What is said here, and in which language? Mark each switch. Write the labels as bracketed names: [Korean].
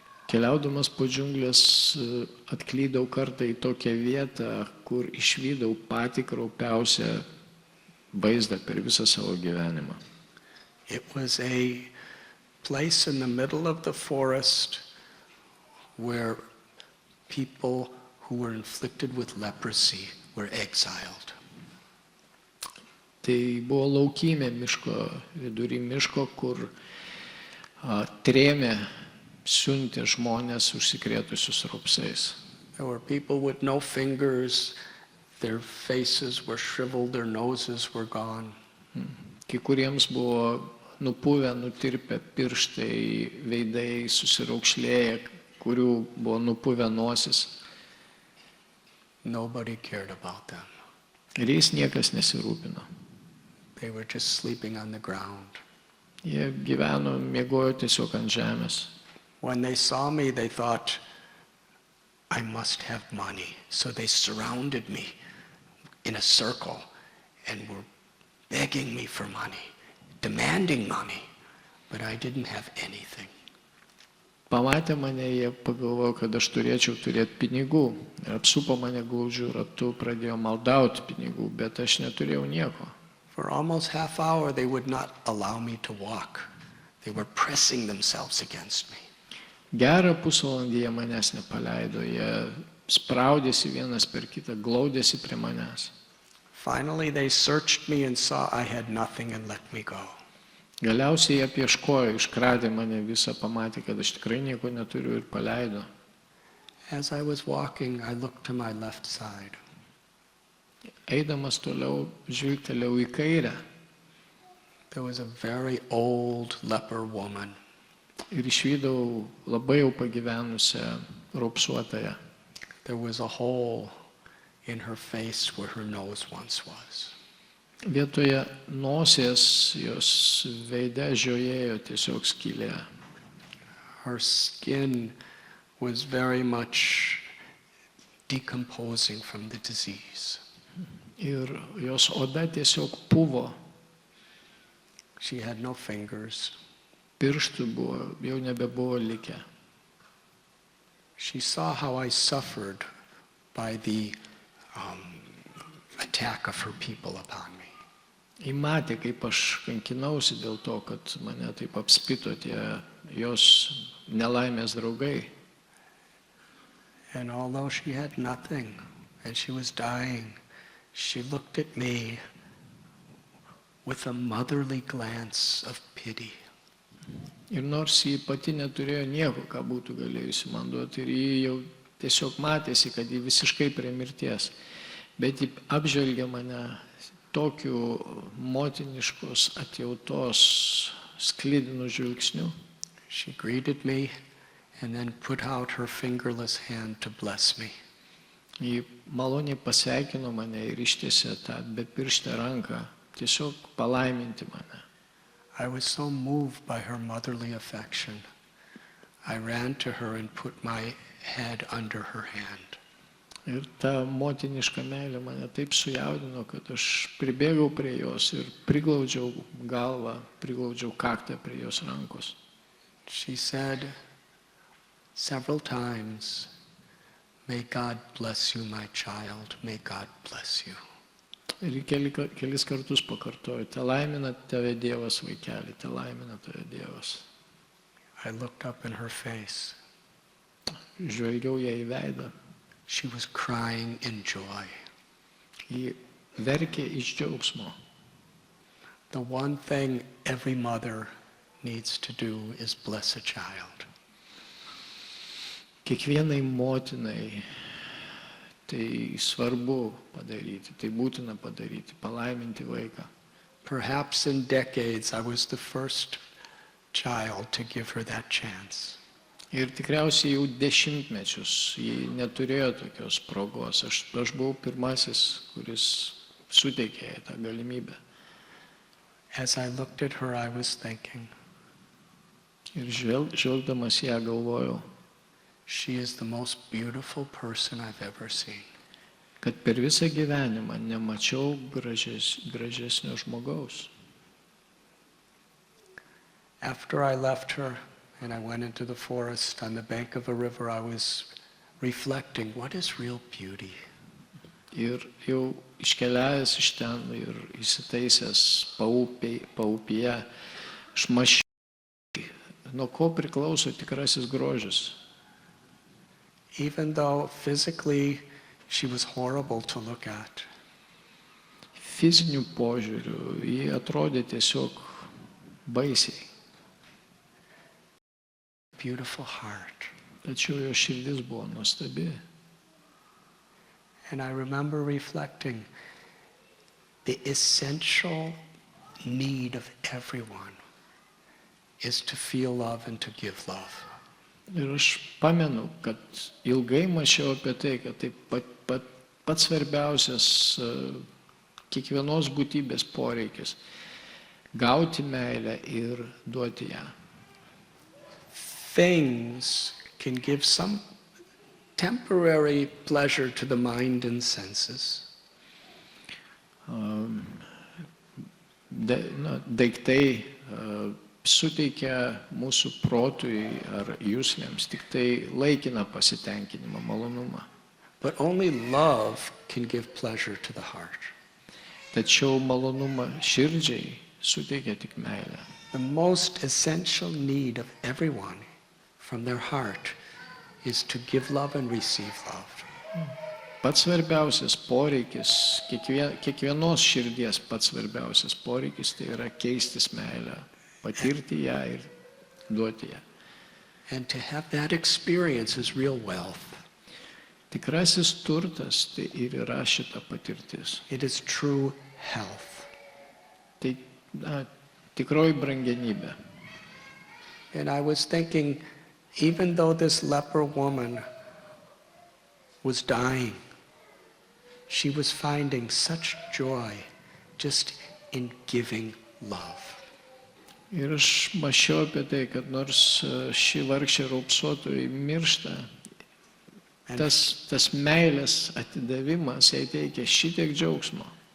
[Lithuanian] Keliaudamas po džiunglės atklydau kartą į tokią vietą, kur išvydau patį kraupiausią vaizdą per visą savo gyvenimą. [English] It was a place in the middle of the forest where people who were inflicted with leprosy were exiled. [Lithuanian] Tai buvo laukymė miško, vidury miško, kur trėmė, siuntė žmonės užsikrėtusius raupsais. [English] There were people with no fingers, their faces were shriveled, their noses were gone. [Lithuanian] Kai kuriems buvo nupuvę, nutirpę pirštai, veidai susiraukšlėję, kurių buvo nupuvę nosis. [English] Nobody cared about them. [Lithuanian] Ir jais niekas nesirūpino. [English] They were just sleeping on the ground. [Lithuanian] Jie gyveno, miegojo tiesiog ant žemės. [English] When they saw me, they thought, I must have money. So they surrounded me in a circle and were begging me for money, demanding money, but I didn't have anything. [Lithuanian] Pamatę mane, jie pagalvojo, kad aš turėčiau turėti pinigų. Ir apsupo mane glaudžiu ratu, pradėjo maldauti pinigų, bet aš neturėjau nieko. [English] For almost half hour, they would not allow me to walk. They were pressing themselves against me. [Lithuanian] Gerą pusvalandį jie manęs nepaleido, jie spraudėsi vienas per kitą, glaudėsi prie manęs. [English] Finally, they searched me and saw I had nothing and let me go. [Lithuanian] Galiausiai jie apieškojo, iškradė mane visą, pamatė, kad aš tikrai nieko neturiu ir paleido. [English] As I was walking, I looked to my left side. [Lithuanian] Eidamas toliau žvilgtelėjau į kairę [English] There was a very old leper woman. [Lithuanian] ir išvydau labai jau pagyvenusią raupsuotąją. [English] There was a hole in her face where her nose once was. [Lithuanian] Vietoje nosies jos veide žiojėjo tiesiog skylė. [English] Her skin was very much decomposing from the disease. [Lithuanian] Ir jos oda tiesiog puvo, [English] She had no fingers. [Lithuanian] pirštų buvo, jau nebebuvo likę. [English] She saw how I suffered by the attack of her people upon me. [Lithuanian] Ji matė, kaip aš kankinausi dėl to, kad mane taip apspito tie jos nelaimės draugai. [English] And although she had nothing and she was dying, she looked at me with a motherly glance of pity. [Lithuanian] Ir nors ji pati neturėjo nieko, ką būtų galėjusi man duoti, ir ji jau tiesiog matėsi, kad ji visiškai prie mirties, bet ji apžvelgė mane tokiu motiniškos atjautos sklidinų žvilgsniu. [English] She greeted me and then put out her fingerless hand to bless me. [Lithuanian] Ji maloniai pasveikino mane ir ištiesė tą bepirštę ranką, tiesiog palaiminti mane. [English] I was so moved by her motherly affection. I ran to her and put my head under her hand. [Lithuanian] Ir ta motiniška meilė mane taip sujaudino, kad aš pribėgau prie jos ir priglaudžiau galvą, priglaudžiau kaktą prie jos rankos. [English] She said, several times, "May God bless you, my child, may God bless you." [Lithuanian] Ir kelis kartus pakartoju, te laimina tave Dievas vaikeli, te laimina tave Dievas. [English] I looked up in her face. [Lithuanian] Žvelgiau ją į veidą, [English] She was crying in joy. [Lithuanian] ji verkė iš džiaugsmo. [English] The one thing every mother needs to do is bless a child. [Lithuanian] Kiekvienai motinai tai svarbu padaryti, tai būtina padaryti, palaiminti vaiką. [English] Perhaps in decades I was the first child to give her that chance. [Lithuanian] Ir tikriausiai jau dešimtmečius ji neturėjo tokios progos. Aš buvau pirmasis, kuris suteikė jai tą galimybę. [English] As I looked at her, I was thinking, [Lithuanian] Ir žvelgdamas ją galvojau, [English] she is the most beautiful person I've ever seen. [Lithuanian] kad per visą gyvenimą nemačiau gražesnio žmogaus. [English] After I left her and I went into the forest on the bank of a river, I was reflecting, what is real beauty? [Lithuanian] Ir jau iškeliavęs iš ten ir įsitaisęs paupyje, aš mąsčiau, nuo ko priklauso tikrasis grožis. [English] Even though physically she was horrible to look at, [Lithuanian] Fiziniu požiūriu ji atrodė tiesiog baisiai, [English] beautiful heart. [Lithuanian] tačiau jo širdis buvo nuostabi. [English] And I remember reflecting, the essential need of everyone is to feel love and to give love. [Lithuanian] Ir aš pamenu, kad ilgai mąsčiau apie tai, kad tai pats svarbiausias kiekvienos būtybės poreikis - gauti meilę ir duoti ją. [English] Things can give some temporary pleasure to the mind and senses, [Lithuanian] Daiktai suteikia mūsų protui ar juslėms tik tai laikiną pasitenkinimą, malonumą. [English] but only love can give pleasure to the heart. [Lithuanian] Tačiau malonumą širdžiai suteikia tik meilė. [English] The most essential need of everyone from their heart is to give love and receive love. [Lithuanian] Pats svarbiausias poreikis, kiekvienos širdies pats svarbiausias poreikis tai yra keistis meilę, patirti ją ir duoti ją. [English] And to have that experience is real wealth. [Lithuanian] Tikrasis turtas tai ir yra šita patirtis. [English] It is true health. [Lithuanian] Tai tikroji brangenybė. [English] And I was thinking, even though this leper woman was dying, she was finding such joy just in giving love. [Lithuanian] Ir aš mąsčiau apie tai, kad nors ši vargšė raupsuotoji miršta, tas meilės atidavimas jai teikia šitiek džiaugsmo.